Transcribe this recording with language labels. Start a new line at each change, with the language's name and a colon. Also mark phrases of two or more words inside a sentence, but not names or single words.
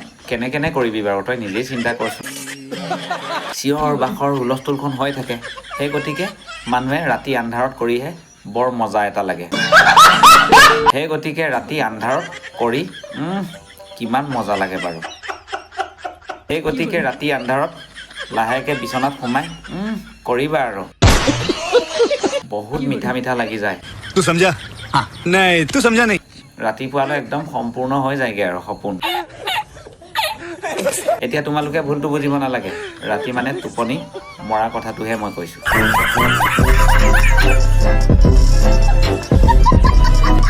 Assamese: কেনে কৰিবি বাৰু তই নিজেই চিন্তা কৰচোন চিঞৰ বাখৰ হুলস্থুলখন হৈ থাকে সেই গতিকে মানুহে ৰাতি আন্ধাৰত কৰিহে বৰ মজা এটা লাগে সেই গতিকে ৰাতি আন্ধাৰত কৰি কিমান মজা লাগে বাৰু সেই গতিকে ৰাতি আন্ধাৰত লাহেকে বিচনাত সোমাই কৰিবা আৰু বহুত মিঠা মিঠা লাগি যায়
Hindi: तू समझा नहीं तू समझा नहीं
Assamese: ৰাতিপুৱালৈ একদম সম্পূৰ্ণ হৈ যায়গৈ আৰু সপোন এতিয়া তোমালোকে ভুলটো বুজিব নালাগে ৰাতি মানে টোপনি মৰা কথাটোহে মই কৈছোঁ